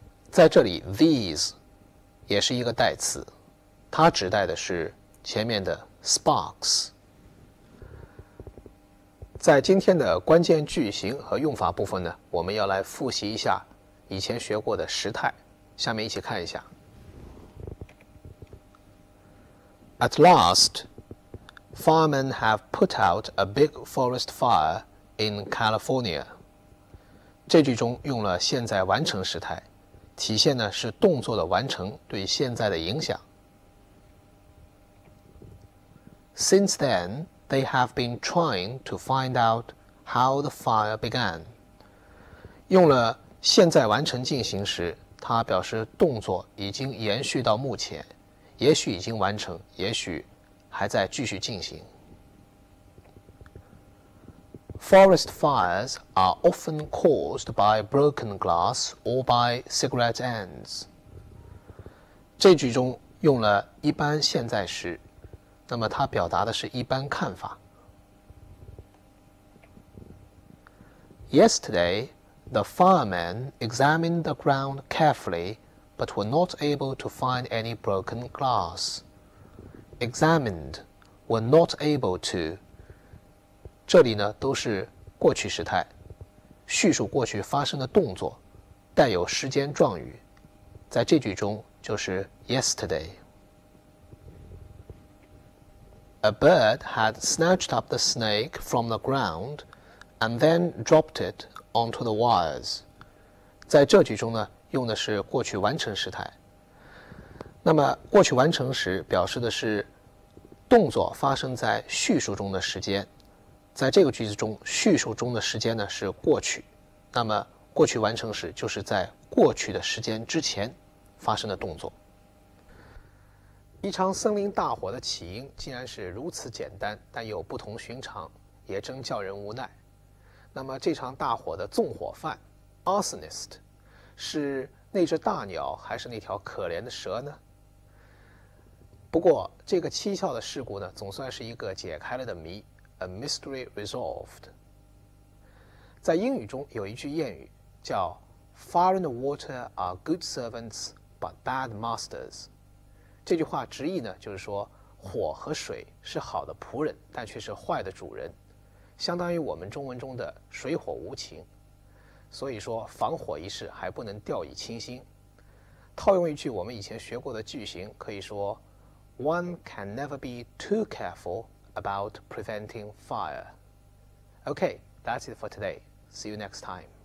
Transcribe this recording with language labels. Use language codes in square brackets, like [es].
[zh] 在这里 these 也是一个代词，它指代的是前面的 sparks。在今天的关键句型和用法部分呢，我们要来复习一下以前学过的时态，下面一起看一下。 [en] At last, firemen have put out a big forest fire in California。 [zh] 这句中用了现在完成时态，体现呢是动作的完成对现在的影响。 [en] Since then, they have been trying to find out how the fire began。 [zh] 用了现在完成进行时，它表示动作已经延续到目前，也许已经完成，也许还在继续进行。 [en] Forest fires are often caused by broken glass or by cigarette ends。 [zh] 这句中用了一般现在时，那么它表达的是一般看法。 [en] Yesterday, the firemen examined the ground carefully, but were not able to find any broken glass. Examined, were not able to。 [zh] 这里呢都是过去时态，叙述过去发生的动作，带有时间状语，在这句中就是 yesterday。 [en] A bird had snatched up the snake from the ground and then dropped it onto the wires。 [zh] 在这句中呢，用的是过去完成时态。那么过去完成时表示的是动作发生在叙述中的时间，在这个句子中，叙述中的时间呢是过去，那么过去完成时就是在过去的时间之前发生的动作。一场森林大火的起因竟然是如此简单，但又不同寻常，也真叫人无奈。那么这场大火的纵火犯 arsonist 是那只大鸟还是那条可怜的蛇呢？不过这个蹊跷的事故呢，总算是一个解开了的谜 ， [en] a mystery resolved。 [zh] 在英语中有一句谚语叫 [en] Fire and water are good servants but bad masters。 [zh] 这句话直译呢，就是说火和水是好的仆人，但却是坏的主人，相当于我们中文中的水火无情。所以说防火一事还不能掉以轻心。套用一句我们以前学过的句型，可以说 [en] One can never be too careful about preventing fire. Okay, that's it for today. See you next time.